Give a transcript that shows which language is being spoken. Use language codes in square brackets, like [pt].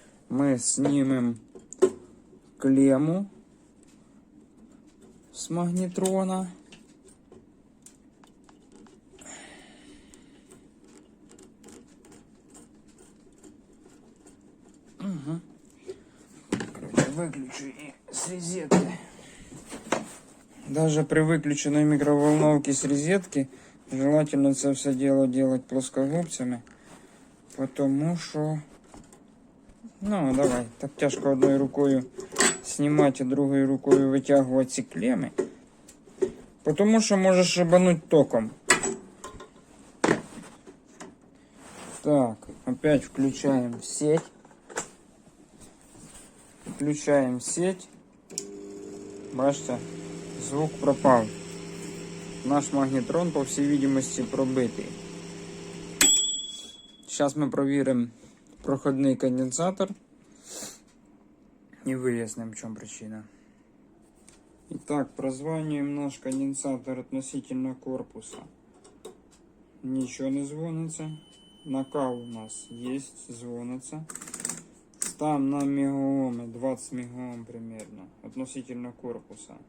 [uk] Ми знімемо клему з магнітрона. Угу. Короче, виключу і з розетки. [ru] Даже при выключенной микроволновке с розетки желательно это все дело делать плоскогубцами, потому что, ну давай, так тяжко одной рукой снимать, а другой рукой вытягивать эти клеммы, потому что можешь шибануть током. Так, опять включаем сеть. Включаем сеть. [uk] Бачите? Звук пропав. Наш магнітрон, по всій видимості, пробитий. Зараз ми провіримо проходний конденсатор і вияснимо, в чому причина. [ru] Итак, прозваниваем наш конденсатор относительно корпуса. Ничего не звонится. Накал у нас есть, звонится. Там на мегаоме, 20 мегаом примерно, относительно корпуса.